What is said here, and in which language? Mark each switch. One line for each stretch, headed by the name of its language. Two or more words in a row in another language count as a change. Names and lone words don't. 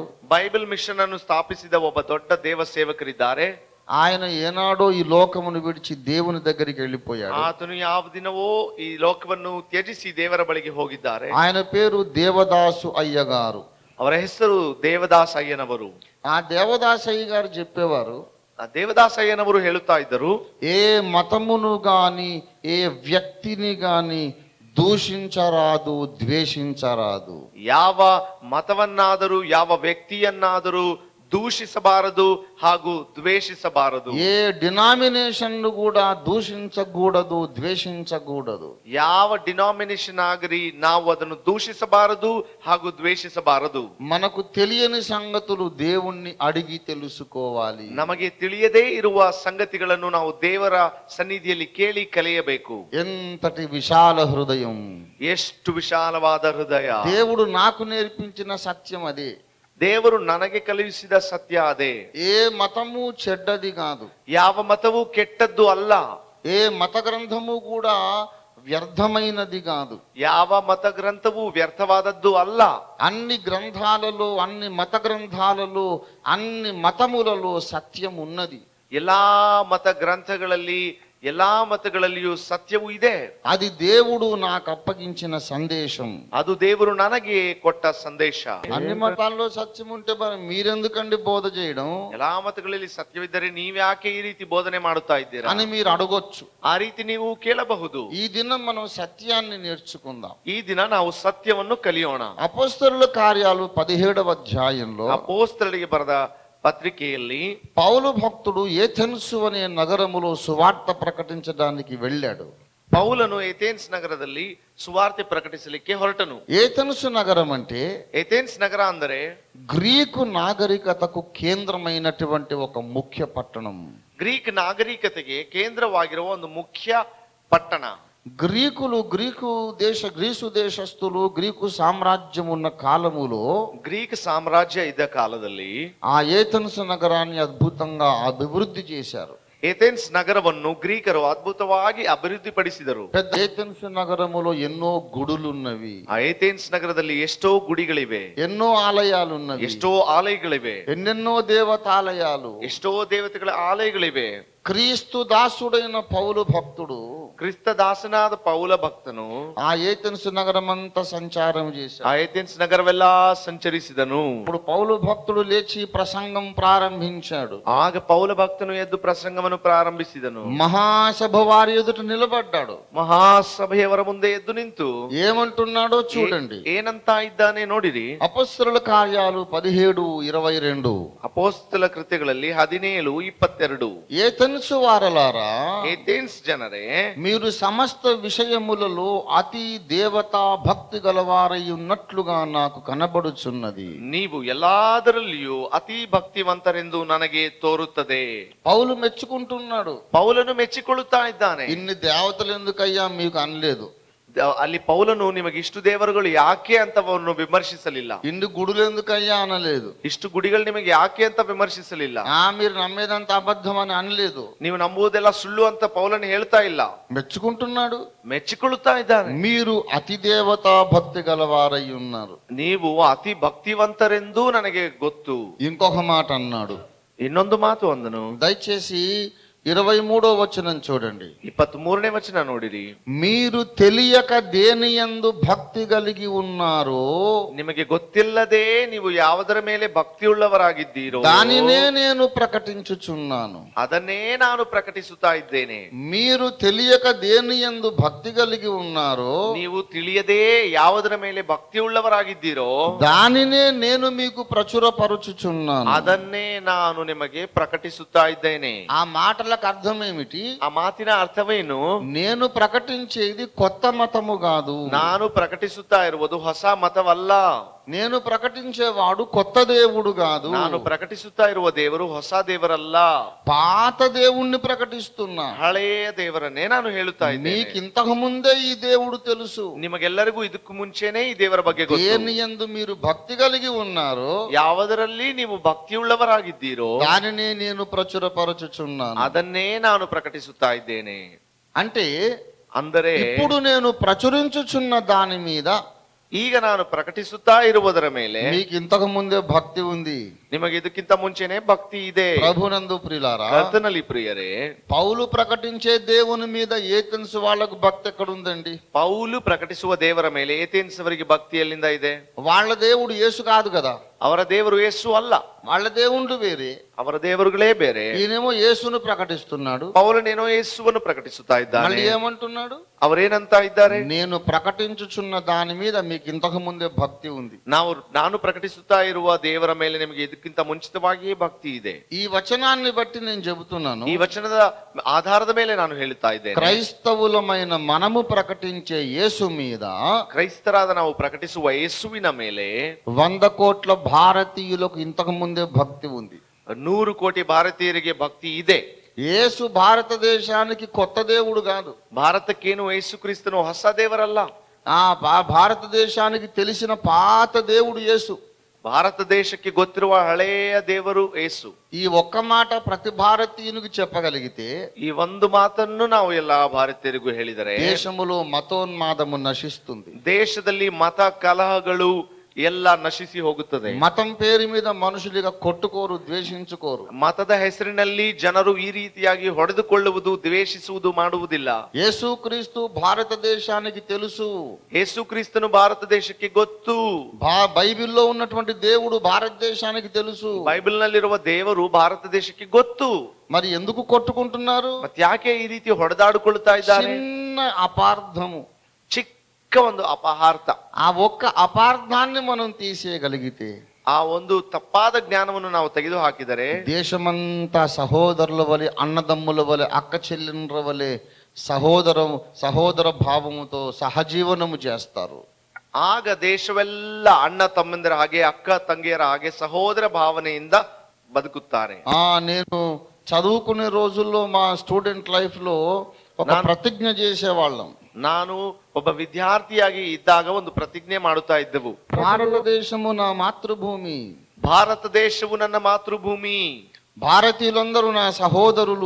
Kannada: ಬೈಬಲ್ ಮಿಷನ್ ಅನ್ನು ಸ್ಥಾಪಿಸಿದ ಒಬ್ಬ ದೊಡ್ಡ ದೇವ ಸೇವಕರಿದ್ದಾರೆ.
Telugu: ఆయన ఏనాడో ఈ లోకమును విడిచి దేవుని దగ్గరికి వెళ్ళిపోయాడు.
Kannada: ಆತನು ಯಾವ ದಿನವೋ ಈ ಲೋಕವನ್ನು ತ್ಯಜಿಸಿ ದೇವರ ಬಳಿಗೆ ಹೋಗಿದ್ದಾರೆ.
Telugu: ఆయన పేరు దేవదాసు అయ్య గారు.
Kannada: ಅವರ ಹೆಸರು ದೇವದಾಸ್ ಅಯ್ಯನವರು.
Telugu: ఆ దేవదాసు అయ్య గారు చెప్పేవారు,
Kannada: ಆ ದೇವದಾಸ್ ಅಯ್ಯನವರು ಹೇಳುತ್ತಾ ಇದ್ದರು,
Telugu: ఏ మతమును గాని ఏ వ్యక్తిని గాని దూషించరాదు, ద్వేషించరాదు.
Kannada: ಯಾವ ಮತವನ್ನಾದರೂ ಯಾವ ವ್ಯಕ್ತಿಯನ್ನಾದರೂ ದೂಷಿಸಬಾರದು ಹಾಗೂ ದ್ವೇಷಿಸಬಾರದು.
Telugu: ఏ డినామినేషన్ ను కూడా దూషించకూడదు, ద్వేషించకూడదు.
Kannada: ಯಾವ ಡಿನಾಮಿನೇಷನ್ ಆಗಲಿ ನಾವು ಅದನ್ನು ದೂಷಿಸಬಾರದು ಹಾಗೂ ದ್ವೇಷಿಸಬಾರದು.
Telugu: మనకు తెలియని సంగతులు దేవుణ్ణి అడిగి తెలుసుకోవాలి.
Kannada: ನಮಗೆ ತಿಳಿಯದೇ ಇರುವ ಸಂಗತಿಗಳನ್ನು ನಾವು ದೇವರ ಸನ್ನಿಧಿಯಲ್ಲಿ ಕೇಳಿ ಕಲಿಯಬೇಕು.
Telugu: ఎంతటి విశాల హృదయం!
Kannada: ಎಷ್ಟು ವಿಶಾಲವಾದ ಹೃದಯ!
Telugu: దేవుడు నాకు నేర్పించిన సత్యం అదే.
Kannada: ದೇವರು ನನಗೆ ಕಲಿಸಿದ ಸತ್ಯ ಅದೇ.
Telugu: ఏ మతము చెడ్డది కాదు.
Kannada: ಯಾವ ಮತವು ಕೆಟ್ಟದ್ದು ಅಲ್ಲ.
Telugu: ఏ మత గ్రంథము కూడా వ్యర్థమైనది కాదు.
Kannada: ಯಾವ ಮತ ಗ್ರಂಥವು ವ್ಯರ್ಥವಾದದ್ದು ಅಲ್ಲ.
Telugu: అన్ని గ్రంథాలలో, అన్ని మత గ్రంథాలలో, అన్ని మతములలో సత్యం ఉన్నది.
Kannada: ಎಲ್ಲಾ ಮತ ಗ್ರಂಥಗಳಲ್ಲಿ ಎಲ್ಲಾ ಮತಗಳಲ್ಲಿಯೂ ಸತ್ಯವೂ ಇದೆ.
Telugu: అది దేవుడు నాకు అప్పగించిన సందేశం.
Kannada: ಅದು ದೇವರು ನನಗೆ ಕೊಟ್ಟ ಸಂದೇಶ.
Telugu: అన్ని మతాల్లో సత్యం ఉంటే మరి మీరెందుకండి బోధ చేయడం
Kannada: ಎಲ್ಲಾ ಮತಗಳಲ್ಲಿ ಸತ್ಯವಿದ್ದರೆ ನೀವ್ಯಾಕೆ ಈ ರೀತಿ ಬೋಧನೆ ಮಾಡುತ್ತಾ ಇದ್ದೀರಾ
Telugu: అని మీరు అడగొచ్చు.
Kannada: ಆ ರೀತಿ ನೀವು ಕೇಳಬಹುದು.
Telugu: ఈ దినం మనం సత్యాన్ని నేర్చుకుందాం.
Kannada: ಈ ದಿನ ನಾವು ಸತ್ಯವನ್ನು ಕಲಿಯೋಣ.
Telugu: అపొస్తలుల కార్యాలు 17వ అధ్యాయంలో
Kannada: ಅಪೊಸ್ತಲರಿಗೆ ಬರೆದ పత్రిಕೆಯಲ್ಲಿ
Telugu: పౌలు భక్తుడు ఏథెన్సు అనే నగరములో సువార్త ప్రకటించడానికి వెళ్ళాడు.
Kannada: ಪೌಲನು ಏಥೆನ್ಸ್ ನಗರದಲ್ಲಿ ಸುವಾರ್ತೆ ಪ್ರಕಟಿಸಲಿಕ್ಕೆ ಹೊರಟನು.
Telugu: ఏథెన్సు నగరం అంటే
Kannada: ಏಥೆನ್ಸ್ ನಗರ ಅಂದರೆ
Telugu: గ్రీకు నాగరికతకు కేంద్రమైనటువంటి ఒక ముఖ్య పట్టణం.
Kannada: ಗ್ರೀಕ್ ನಾಗರಿಕತೆಗೆ ಕೇಂದ್ರವಾಗಿರುವ ಒಂದು ಮುಖ್ಯ ಪಟ್ಟಣ.
Telugu: గ్రీసు దేశస్థులు, గ్రీకు సామ్రాజ్యం ఉన్న కాలములో,
Kannada: ಗ್ರೀಕ್ ಸಾಮ್ರಾಜ್ಯ ಇದ್ದ ಕಾಲದಲ್ಲಿ
Telugu: ఆ ఏథెన్సు నగరాన్ని అద్భుతంగా అభివృద్ధి చేశారు.
Kannada: ಏಥೆನ್ಸ್ ನಗರವನ್ನು ಗ್ರೀಕರು ಅದ್ಭುತವಾಗಿ ಅಭಿವೃದ್ಧಿಪಡಿಸಿದರು.
Telugu: పెద్ద ఏథెన్సు నగరములో ఎన్నో గుడులున్నవి.
Kannada: ಆ ಏಥೆನ್ಸ್ ನಗರದಲ್ಲಿ ಎಷ್ಟೋ ಗುಡಿಗಳಿವೆ,
Telugu: ఎన్నో ఆలయాలున్నవి,
Kannada: ಎಷ್ಟೋ ಆಲಯಗಳಿವೆ,
Telugu: ఎన్నెన్నో దేవతాలయాలు,
Kannada: ಎಷ್ಟೋ ದೇವತೆಗಳ ಆಲಯಗಳಿವೆ.
Telugu: క్రీస్తు దాసుడైన పౌలు భక్తుడు,
Kannada: ಕ್ರಿಸ್ತ ದಾಸನಾದ ಪೌಲ ಭಕ್ತನು
Telugu: ఆ ఏథెన్సు నగరమంతా సంచారం చేశాడు.
Kannada: ಆ ಏಥೆನ್ಸ್ ನಗರವೆಲ್ಲ ಸಂಚರಿಸಿದನು.
Telugu: ఇప్పుడు పౌలు భక్తుడు లేచి ప్రసంగం ప్రారంభించాడు.
Kannada: ಆಗ ಪೌಲ ಭಕ್ತನು ಎದ್ದು ಪ್ರಸಂಗವನ್ನು ಪ್ರಾರಂಭಿಸಿದನು.
Telugu: మహాసభ వారి ఎదుట నిలబడ్డాడు.
Kannada: ಮಹಾಸಭೆಯವರ ಮುಂದೆ ಎದ್ದು ನಿಂತು
Telugu: ఏమంటున్నాడో చూడండి.
Kannada: ಏನಂತ ಇದ್ದಾನೆ ನೋಡಿರಿ.
Telugu: అపొస్తలుల కార్యాలు 17:22.
Kannada: ಅಪೊಸ್ತಲ ಕೃತ್ಯಗಳಲ್ಲಿ 17:22.
Telugu: ఏథెన్సు వారలారా,
Kannada: ಏಥೆನ್ಸ್ ಜನರೇ,
Telugu: మీరు సమస్త విషయములలో అతి దేవతా భక్తి గలవారై ఉన్నట్లుగా నాకు కనబడుచున్నది.
Kannada: ನೀವು ಎಲ್ಲಾದರಲ್ಲಿಯೂ ಅತಿ ಭಕ್ತಿವಂತರೆಂದು ನನಗೆ ತೋರುತ್ತದೆ.
Telugu: పౌలు మెచ్చుకుంటున్నాడు.
Kannada: ಪೌಲನು ಮೆಚ್ಚಿಕೊಳ್ಳುತ್ತಾ ಇದ್ದಾನೆ.
Telugu: ఇన్ని దేవతలు ఎందుకయ్యా మీకు అనలేదు.
Kannada: ಅಲ್ಲಿ ಪೌಲನು ನಿಮಗೆ ಇಷ್ಟು ದೇವರುಗಳು ಯಾಕೆ ಅಂತ ಅವನು ವಿಮರ್ಶಿಸಲಿಲ್ಲ.
Telugu: ఇన్ని గుడులు ఎందుకయ్యా అనలేదు.
Kannada: ಇಷ್ಟು ಗುಡಿಗಳು ನಿಮಗೆ ಯಾಕೆ ಅಂತ ವಿಮರ್ಶಿಸಲಿಲ್ಲ.
Telugu: మీరు నమ్మేదంత అబద్ధం అని అనలేదు.
Kannada: ನೀವು ನಂಬುವುದೆಲ್ಲ ಸುಳ್ಳು ಅಂತ ಪೌಲನು ಹೇಳ್ತಾ ಇಲ್ಲ.
Telugu: మెచ్చుకుంటున్నాడు,
Kannada: ಮೆಚ್ಚಿಕೊಳ್ಳುತ್ತಾ ಇದ್ದಾನೆ.
Telugu: మీరు అతి దేవతా భక్తి గలవారై ఉన్నారు.
Kannada: ನೀವು ಅತಿ ಭಕ್ತಿವಂತರೆಂದು ನನಗೆ ಗೊತ್ತು.
Telugu: ఇంకొక మాట అన్నాడు.
Kannada: ಇನ್ನೊಂದು ಮಾತು ಅಂದನು.
Telugu: దయచేసి 23వ వచనం చూడండి.
Kannada: 23ನೇ ವಚನ ನೋಡಿರಿ.
Telugu: మీరు తెలియక దేనియందు భక్తి కలిగి ఉన్నారో,
Kannada: ನಿಮಗೆ ಗೊತ್ತಿಲ್ಲದೆ ನೀವು ಯಾವುದರ ಮೇಲೆ ಭಕ್ತಿಯುಳ್ಳವರಾಗಿದ್ದೀರೋ
Telugu: దానినే నేను ప్రకటించుచున్నాను.
Kannada: ಅದನ್ನೇ ನಾನು ಪ್ರಕಟಿಸುತ್ತಾ ಇದ್ದೇನೆ.
Telugu: మీరు తెలియక దేనియందు భక్తి కలిగి ఉన్నారో,
Kannada: ನೀವು ತಿಳಿಯದೇ ಯಾವುದರ ಮೇಲೆ ಭಕ್ತಿಯುಳ್ಳವರಾಗಿದ್ದೀರೋ
Telugu: దానినే నేను మీకు ప్రచురపరుచుచున్నాను.
Kannada: ಅದನ್ನೇ ನಾನು ನಿಮಗೆ ಪ್ರಕಟಿಸುತ್ತಾ ಇದ್ದೇನೆ.
Telugu: ఆ మాటలకు అర్థం ఏమిటి?
Kannada: ಆ ಮಾತಿನ ಅರ್ಥವೇನು?
Telugu: నేను ప్రకటించేది కొత్త మతము కాదు.
Kannada: ನಾನು ಪ್ರಕಟಿಸುತ್ತಾ ಇರುವುದು ಹೊಸ ಮತವಲ್ಲ.
Telugu: నేను ప్రకటించేవాడు కొత్త దేవుడు కాదు.
Kannada: ನಾನು ಪ್ರಕಟಿಸುತ್ತಾ ಇರುವ ದೇವರು ಹೊಸ ದೇವರಲ್ಲ.
Telugu: పాత దేవుణ్ణి ప్రకటిస్తున్నా.
Kannada: ಹಳೆಯ ದೇವರನ್ನೇ ನಾನು ಹೇಳುತ್ತಾ ಇದ್ದೇನೆ.
Telugu: మీకు ఇంతకు ముందే ఈ దేవుడు తెలుసు.
Kannada: ನಿಮಗೆಲ್ಲರಿಗೂ ಇದಕ್ಕೂ ಮುಂಚೆನೇ ಈ ದೇವರ ಬಗ್ಗೆ ಗೊತ್ತು.
Telugu: దేనియందు మీరు భక్తి కలిగి ఉన్నారో,
Kannada: ಯಾವುದರಲ್ಲಿ ನೀವು ಭಕ್ತಿಯುಳ್ಳವರಾಗಿದ್ದೀರೋ
Telugu: దానినే నేను ప్రచురపరచుచున్నాను.
Kannada: ಅದನ್ನೇ ನಾನು ಪ್ರಕಟಿಸುತ್ತಾ ಇದ್ದೇನೆ.
Telugu: అంటే
Kannada: ಅಂದರೆ
Telugu: ఇప్పుడు నేను ప్రచురించుచున్న దాని మీద,
Kannada: ಈಗ ನಾನು ಪ್ರಕಟಿಸುತ್ತಾ ಇರುವುದರ ಮೇಲೆ
Telugu: మీకు ఇంతకు ముందే భక్తి ఉంది.
Kannada: ನಿಮಗೆ ಇದಕ್ಕಿಂತ ಮುಂಚೆನೆ ಭಕ್ತಿ ಇದೆ.
Telugu: ప్రభునందు ప్రియులారా,
Kannada: ಕರ್ತನಲ್ಲಿ ಪ್ರಿಯರೇ,
Telugu: పౌలు ప్రకటించే దేవుని మీద ఏథెన్స్ వాళ్ళకు భక్తి ఎక్కడుందండి?
Kannada: ಪೌಲು ಪ್ರಕಟಿಸುವ ದೇವರ ಮೇಲೆ ಏಥೆನ್ಸ್ ಅವರಿಗೆ ಭಕ್ತಿ ಎಲ್ಲಿಂದ ಇದೆ?
Telugu: వాళ్ళ దేవుడు యేసు కాదు కదా.
Kannada: ಅವರ ದೇವರು ಯೇಸು ಅಲ್ಲ.
Telugu: వాళ్ళ దేవుళ్ళు వేరే,
Kannada: ಅವರ ದೇವರುಗಳೇ ಬೇರೆ.
Telugu: ఈయనేమో యేసును ప్రకటిస్తున్నాడు.
Kannada: ಪೌಲನೇನೋ ಯೇಸುವನ್ನು ಪ್ರಕಟಿಸುತ್ತಾ ಇದ್ದಾನೆ.
Telugu: మళ్ళీ ఏమంటున్నాడు?
Kannada: ಅವರೇನಂತ ಇದ್ದಾರೆ?
Telugu: నేను ప్రకటించుచున్న దాని మీద మీకు ఇంతకు ముందే భక్తి ఉంది.
Kannada: ನಾನು ಪ್ರಕಟಿಸುತ್ತಾ ಇರುವ ದೇವರ ಮೇಲೆ ನಿಮಗೆ ಇದಕ್ಕಿಂತ ಮುಂಚಿತವಾಗಿಯೇ ಭಕ್ತಿ ಇದೆ.
Telugu: ఈ వచనాన్ని బట్టి నేను చెబుతున్నాను.
Kannada: ಈ ವಚನದ ಆಧಾರದ ಮೇಲೆ ನಾನು ಹೇಳುತ್ತಾ ಇದ್ದೇನೆ.
Telugu: క్రైస్తవులమైన మనము ప్రకటించే యేసు మీద,
Kannada: ಕ್ರೈಸ್ತರಾದ ನಾವು ಪ್ರಕಟಿಸುವ ಯೇಸುವಿನ ಮೇಲೆ
Telugu: 100 కోట్ల భారతీయులకు ఇంతకు ముందే భక్తి ఉంది.
Kannada: 100 ಕೋಟಿ ಭಾರತೀಯರಿಗೆ ಭಕ್ತಿ ಇದೆ.
Telugu: యేసు భారతదేశానికి కొత్త దేవుడు కాదు.
Kannada: ಭಾರತಕ್ಕೇನು ಯೇಸು ಕ್ರಿಸ್ತನು ಹೊಸ ದೇವರಲ್ಲ.
Telugu: భారతదేశానికి తెలిసిన పాత దేవుడు యేసు.
Kannada: ಭಾರತ ದೇಶಕ್ಕೆ ಗೊತ್ತಿರುವ ಹಳೆಯ ದೇವರು ಯೇಸು.
Telugu: ఈ ఒక్క మాట ప్రతి భారతీయునికి చెప్పగలిగితే,
Kannada: ಈ ಒಂದು ಮಾತನ್ನು ನಾವು ಎಲ್ಲಾ ಭಾರತೀಯರಿಗೂ ಹೇಳಿದರೆ
Telugu: దేశములో మతోన్మాదము నశిస్తుంది.
Kannada: ದೇಶದಲ್ಲಿ ಮತ ಕಲಹಗಳು ಎಲ್ಲ ನಶಿಸಿ ಹೋಗುತ್ತದೆ.
Telugu: మతం పేరు మీద మనుషులుగా కొట్టుకోరు, ద్వేషించుకోరు.
Kannada: ಮತದ ಹೆಸರಿನಲ್ಲಿ ಜನರು ಈ ರೀತಿಯಾಗಿ ಹೊಡೆದುಕೊಳ್ಳುವುದು, ದ್ವೇಷಿಸುವುದು ಮಾಡುವುದಿಲ್ಲ.
Telugu: యేసుక్రీస్తు భారతదేశానికి తెలుసు.
Kannada: ಯೇಸು ಕ್ರಿಸ್ತನು ಭಾರತ ದೇಶಕ್ಕೆ ಗೊತ್ತು.
Telugu: బైబిల్లో ఉన్నటువంటి దేవుడు భారతదేశానికి తెలుసు.
Kannada: ಬೈಬಲ್ ನಲ್ಲಿರುವ ದೇವರು ಭಾರತ ದೇಶಕ್ಕೆ ಗೊತ್ತು.
Telugu: మరి ఎందుకు కొట్టుకుంటున్నారు?
Kannada: ಮತ್ತೆ ಯಾಕೆ ಈ ರೀತಿ ಹೊಡೆದಾಡಿಕೊಳ್ಳುತ್ತಾ ಇದ್ದಾರೆ?
Telugu: చిన్న అపార్థము,
Kannada: ಚಿಕ್ಕ ಒಂದು ಅಪಹಾರ್ಥ.
Telugu: ఆ ఒక్క అపార్థాన్ని మనం తీసేయగలిగితే,
Kannada: ಆ ಒಂದು ತಪ್ಪಾದ ಜ್ಞಾನವನ್ನು ನಾವು ತೆಗೆದು ಹಾಕಿದರೆ
Telugu: దేశమంతా సహోదరుల వలె, అన్నదమ్ముల వలె, అక్క చెల్లెండ్ర వలె సహోదర భావముతో సహజీవనము చేస్తారు.
Kannada: ಆಗ ದೇಶವೆಲ್ಲ ಅಣ್ಣ ತಮ್ಮಂದಿರ ಹಾಗೆ, ಅಕ್ಕ ತಂಗಿಯರ ಹಾಗೆ ಸಹೋದರ ಭಾವನೆಯಿಂದ ಬದುಕುತ್ತಾರೆ.
Telugu: నేను చదువుకునే రోజుల్లో మా
English: student life
Telugu: లో ఒక ప్రతిజ్ఞ చేసేవాళ్ళం.
Kannada: ನಾನು ಒಬ್ಬ ವಿದ್ಯಾರ್ಥಿಯಾಗಿ ಇದ್ದಾಗ ಒಂದು ಪ್ರತಿಜ್ಞೆ ಮಾಡುತ್ತಾ ಇದ್ದೆವು.
Telugu: భారతదేశము నా మాతృభూమి,
Kannada: ಭಾರತ ದೇಶವು ನನ್ನ ಮಾತೃಭೂಮಿ,
Telugu: భారతీయులందరూ నా సహోదరులు,